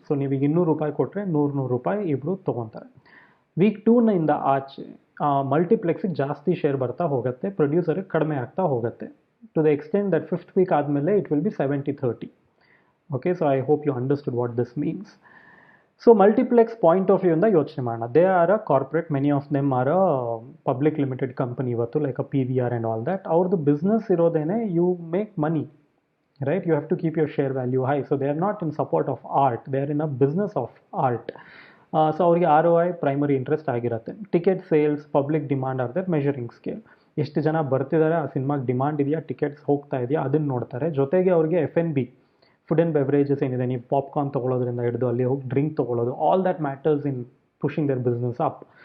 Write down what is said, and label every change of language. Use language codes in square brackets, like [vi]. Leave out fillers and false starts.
[kn] So ನೀವು $200 ಕೊಟ್ಟರೆ $100 ಇಬ್ಬರು ತೊಗೊತಾರೆ. ವೀಕ್ 2 ಆಚೆ ಮಲ್ಟಿಪ್ಲೆಕ್ಸಿಗೆ ಜಾಸ್ತಿ ಶೇರ್ ಬರ್ತಾ ಹೋಗುತ್ತೆ, ಪ್ರೊಡ್ಯೂಸರಿಗೆ ಕಡಿಮೆ ಆಗ್ತಾ ಹೋಗುತ್ತೆ, [en] to the extent that 5th week [kn] ಆದಮೇಲೆ [en] It will be 70-30. Okay, so I hope you understood what this means. So multiplex point of view [kn] ಇಂದ ಯೋಚನೆ ಮಾಡೋಣ. [en] They are a corporate, many of them are a public limited company ಇವತ್ತು, like a PVR and all that. [kn] ಅವ್ರದ್ದು business ಇರೋದೇನೆ [en] You make money, right? You have to keep your share value high. So they are not in support of art, they are in a business of art. So [kn] ಅವ್ರಿಗೆ ROI primary interest ಆಗಿರುತ್ತೆ. [en] Ticket sales, public demand are their measuring scale. [kn] ಎಷ್ಟು ಜನ ಬರ್ತಿದ್ದಾರೆ, ಆ ಸಿನಿಮಾಗೆ demand ಇದೆಯಾ, tickets ಹೋಗ್ತಾ ಇದೆಯಾ, ಅದನ್ನು ನೋಡ್ತಾರೆ. ಜೊತೆಗೆ ಅವ್ರಿಗೆ F&B, ಫುಡ್ ಆ್ಯಂಡ್ ಬೆವರೇಜಸ್ ಏನಿದೆ, ನೀವು ಪಾಪ್ಕಾರ್ನ್ ತೊಗೊಳೋದ್ರಿಂದ ಹಿಡಿದು ಅಲ್ಲಿ ಹೋಗಿ ಡ್ರಿಂಕ್ ತೊಗೊಳೋದು, [en] All that matters in pushing their business up.